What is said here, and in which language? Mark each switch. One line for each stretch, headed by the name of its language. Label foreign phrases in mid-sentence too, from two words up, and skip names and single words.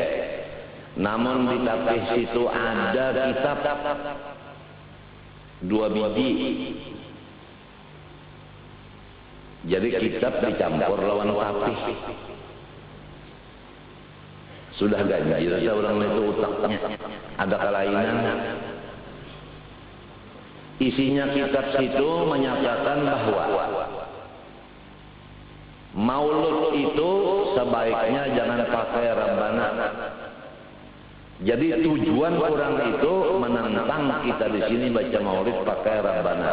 Banjar: Namun di tapih situ ada kitab 2 biji. Jadi kitab dicampur lawan tapih. Sudah ganjil orang itu utaknya.
Indonesian: Ada kelainan. Isinya kitab situ menyatakan bahwa maulud itu sebaiknya jangan pakai Rabbana. Jadi tujuan orang itu menentang kita di sini baca maulid pakai Rabbana.